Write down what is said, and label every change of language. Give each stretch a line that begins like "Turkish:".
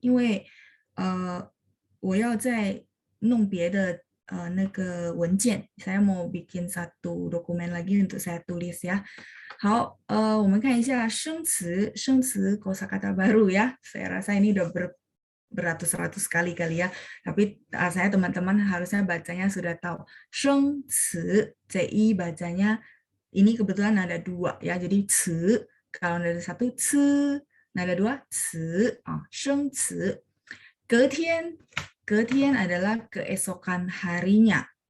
Chinese: 因为我要再弄别的 那个文件
Indonesian: saya mau bikin satu dokumen lagi untuk saya tulis ya.
Chinese: 好，我们看一下生词
Indonesian: kosakata baru ya. Saya rasa ini udah beratus-ratus kali ya. Tapi saya teman-teman harusnya bacanya sudah tahu. 生词 CI bacanya ini kebetulan ada 2 ya. Jadi 词 kalau ada 1 词 ada 2 词 生词 隔天adalah keesokan harinya.